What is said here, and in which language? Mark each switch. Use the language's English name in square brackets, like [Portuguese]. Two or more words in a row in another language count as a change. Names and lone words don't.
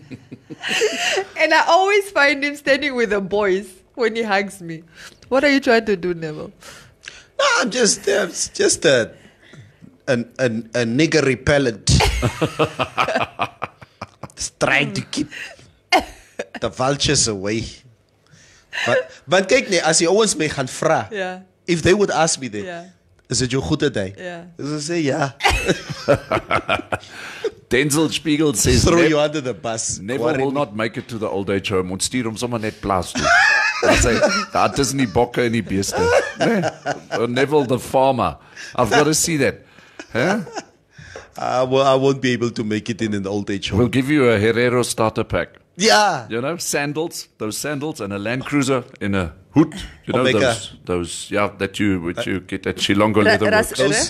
[English] And I always find him standing with the boys when he hugs me. What are you trying to do, Neville? No, I'm just a nigger repellent. Just trying to keep the vultures away. [Afrikaans] But kyk nee, as jy ouens my gaan vra, [English] if they would ask me that, is it [Afrikaans] jou goeie [English] day? As I say, yeah. Denzel Spiegel says, throw you under the bus. Never will not make it to the old age home. [Afrikaans] Ons stuur hom sommer net plaas toe. Hy sê, daar is nie bokke en nie beeste. [English] Nee. Neville the farmer. I've got to see that. Huh? Well, I won't be able to make it in an old age home. We'll give you a Herrero starter pack. Yeah. You know, those sandals and a Land Cruiser in a hood. You know, those that you get at Shilongo Leatherworks.